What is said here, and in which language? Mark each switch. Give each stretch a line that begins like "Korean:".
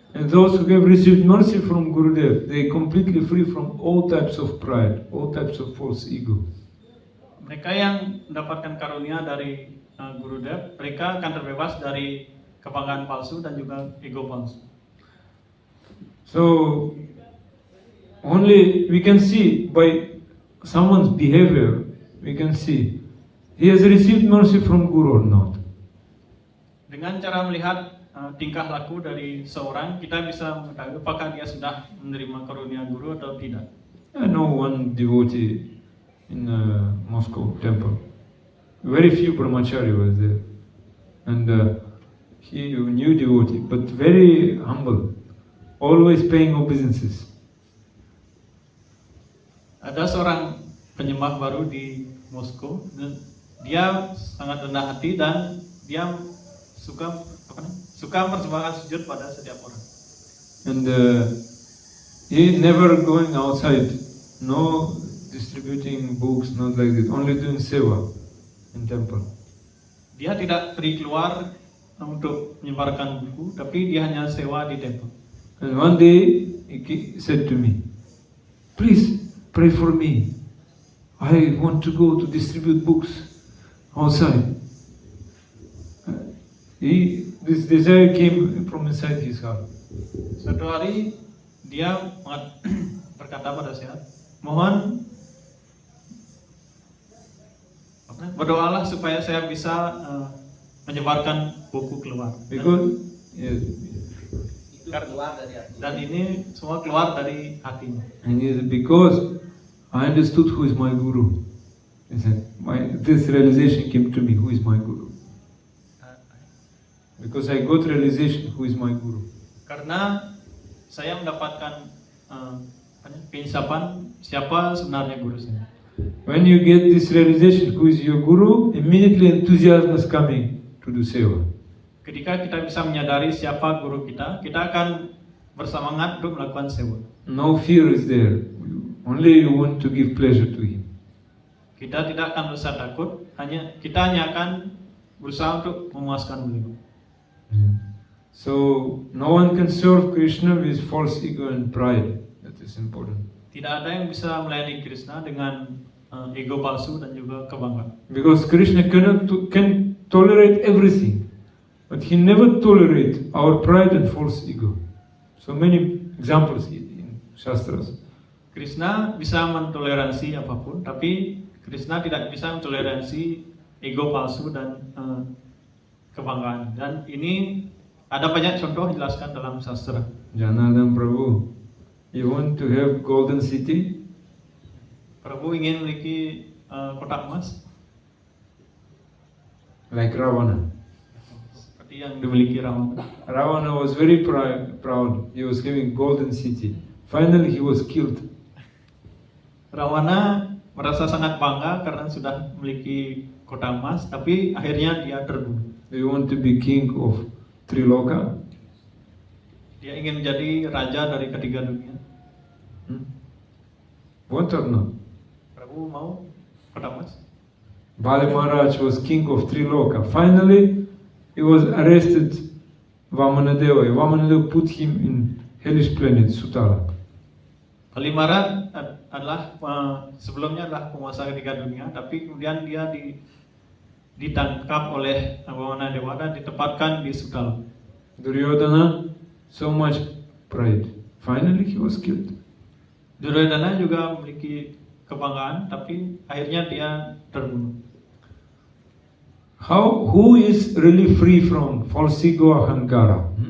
English: And those who have received mercy from Gurudev, they are completely free from all types of pride, all types of false ego.
Indonesian: Mereka yang mendapatkan karunia dari Gurudev, mereka akan terbebas dari kebanggaan palsu dan juga ego palsu.
English: So only we can see by someone's behavior, we can see he has received mercy from Guru or not.
Indonesian: Dengan cara melihat tingkah laku dari seorang, kita bisa mengetahui apakah dia sudah menerima karunia guru atau tidak.
English: I know one devotee in Moscow temple. Very few brahmachari was there, and he a new devotee, but very humble, always paying obeisances.
Indonesian: Ada seorang penyembah baru di Moskow, dan dia sangat rendah hati dan dia suka persembahkan sujud pada setiap orang.
English: And he never going outside, no distributing books, not like this, only doing seva in temple.
Indonesian: Dia tidak pergi keluar untuk menyebarkan buku, tapi dia hanya sewa di temple.
English: And one day he said to me, please pray for me. I want to go to distribute books outside. This desire came from inside his heart.
Indonesian: Suatu hari dia berkata pada saya, mohon berdoalah supaya saya bisa menyebarkan buku keluar.
English: Because yes,
Indonesian: Itu keluar dari hati. Dan ini semua keluar dari hatinya.
English: and yes, because I understood who is my guru. He said, this realization came to me, who is my guru? Because I got realization who is my guru.
Indonesian: Karena saya mendapatkan penyesapan siapa sebenarnya guru saya.
English: When you get this realization who is your guru, immediately enthusiasm is coming to do seva.
Indonesian: Ketika kita bisa menyadari siapa guru kita, kita akan bersemangat untuk melakukan sewa.
English: No fear is there. Only you want to give pleasure to him.
Indonesian: Kita tidak akan merasa takut, kita hanya akan berusaha untuk memuaskan beliau.
English: So no one can serve Krishna with false ego and pride. That is important.
Indonesian: Tidak ada yang bisa melayani Krishna dengan ego palsu dan juga kebanggaan.
English: Because Krishna can tolerate everything, but he never tolerate our pride and false ego. So many examples in Shastras.
Indonesian: Krishna bisa mentoleransi apapun, tapi Krishna tidak bisa mentoleransi ego palsu dan kebanggaan. Dan ini ada banyak contoh dijelaskan dalam sastra.
English: Janardhan Prabhu, you want to have golden city?
Indonesian: Prabu ingin memiliki kotak emas
English: Like Ravana.
Indonesian: seperti yang dimiliki Ravana.
English: Ravana was very proud. He was having golden city. Finally he was killed.
Indonesian: Ravana merasa sangat bangga karena sudah memiliki kota emas, tapi akhirnya dia terbunuh.
English: Do you want to be king of Triloka?
Indonesian: Dia ingin menjadi raja dari ketiga dunia.
English: Want or not?
Indonesian: Prabu mau kota emas?
English: Bali Maharaj was king of Triloka. Finally, he was arrested. Vamanadeva. Vamanadeva put him in hellish planet Sutala.
Indonesian: Bali Maharaj adalah sebelumnya adalah penguasa ketiga dunia, tapi kemudian dia ditangkap oleh Vamanadeva dan ditempatkan di Sutala.
English: Duryodhana, so much pride. Finally, he was killed.
Indonesian: Duryodhana juga memiliki kebanggaan, tapi akhirnya dia terbunuh.
English: Who is really free from false ego ahankara?